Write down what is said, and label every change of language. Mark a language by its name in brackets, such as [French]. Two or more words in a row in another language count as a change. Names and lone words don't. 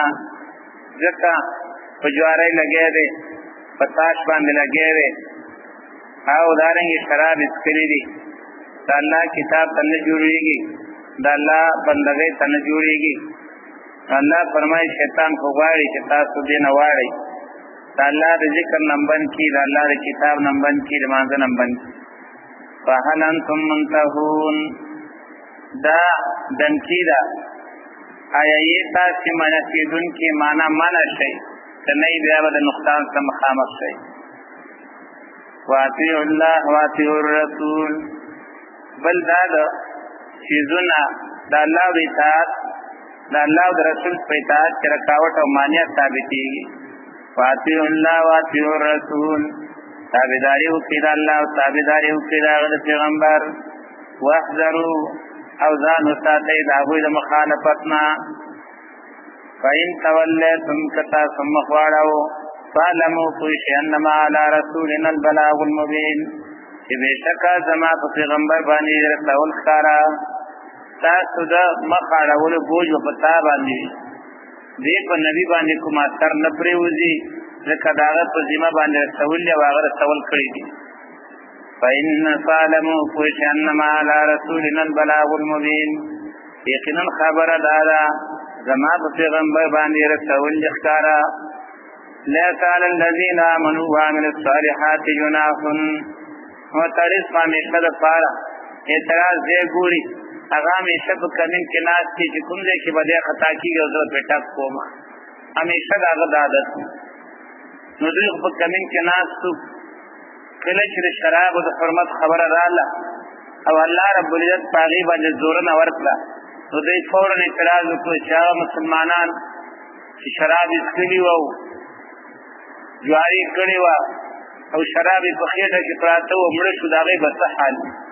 [Pashto] ځکه په جوارۍ لګی دی، په تاش باندې لګی دی، او دارنګې شراب څښلي دي. د الله کتاب ته نه جوړېږي، د الله بندګۍ ته نه جوړېږي. الله فرمایي شیطان خو غواړي چې تاسو دې نه واړئ، د الله د ذکر نه بند کړي، د الله د کتاب نه بند کړي، د مانځه نه بند کړي. [Arabic] فهل انتم منتهون، [Pashto] دا دنکی ده. آیا یې تاسې منع کېدونکي معنا منع شئ، که نه بیا به د نقصان سره مخامخ شئ. [Arabic] واطیعوا الله واطیعوا الرسول، [Pashto] بل دا د څیزونه د الله د اطاعت، د الله او د رسول په اطاعت کې رکاوټ او مانعت ثابتېږي. [Arabic] واطیعوا الله واطیعوا الرسول، [Pashto] تابعداري وکړئ د الله او تابعداري وکړئ د هغه د پیغمبر. واحذروا، او ځان وساتئ د هغوی د مخالفت نه. [Arabic] فإن تولیتم، [Pashto] که تاسو مخ واړوو، فاعلموا پوه شئ [Arabic] انما علی رسولنا البلاغ المبین، [Pashto] چې بېشکه زما په پیغمبر باندې رسول ښکاره. تاسو د مخ اړولو بوج په تا باندې دې په نبي باندې کوم اثر نه پرېوځي، ځکه د هغه په ذمه باندې رسول دی او هغه رسول کړي دي. فاعلموا پوه شئ [Arabic] انما علی رسولنا البلاغ المبین، [Pashto] یقینا خبره دا ده زما په پیغمبر باندې رسول دی ښکاره. [Arabic] لیس علی الذین آمنوا وعملوا الصالحات جناح، [Pashto] معترض په همیشه دپاره اعتراض دی ګوري، هغه همیشه په کمین کې ناست دی چې کوم ځای کې به دی خطا کېږي او زه پرې ټک کوم، همیشه د هغه د عادت. نو دوی خو په کمین کې ناست وو، کله چې د شرابو د حرمت خبره راغله او [Arabic] الله رب العزت [Pashto] په هغې باندې زورنه ورکړه، نو دوی فورا اعتراض وکړو چې هغه مسلمانان چې شراب یې څښلي وو، جواري کړې وه او شراب یې په خېټه کې پراته وو، مړه شو، د هغې به څه حال وي؟